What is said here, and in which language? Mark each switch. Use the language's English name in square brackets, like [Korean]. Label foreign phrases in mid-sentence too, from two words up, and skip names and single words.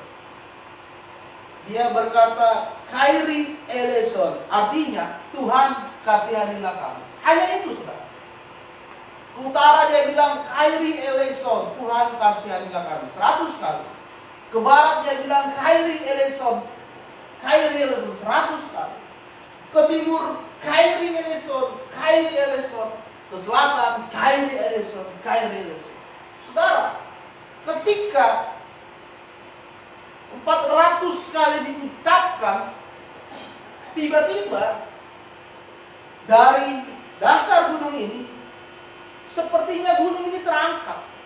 [Indonesian] Dia berkata, [Greek] Κύριε ἐλέησον. [Indonesian] Artinya, Tuhan kasihanilah kami. Hanya itu, saudara. Ke utara dia bilang, [Greek] Κύριε ἐλέησον. [Indonesian] Tuhan kasihanilah kami. 100 kali. Ke barat dia bilang, [Greek] Κύριε ἐλέησον. Κύριε ἐλέησον. 100 kali. Ke timur, Κύριε ἐλέησον. Κύριε ἐλέησον. [Indonesian] Ke selatan, [Greek] Κύριε ἐλέησον. Κύριε ἐλέησον. [Indonesian] Saudara, ketika 400 kali diucapkan, tiba-tiba dari dasar gunung ini, sepertinya gunung ini terangkat.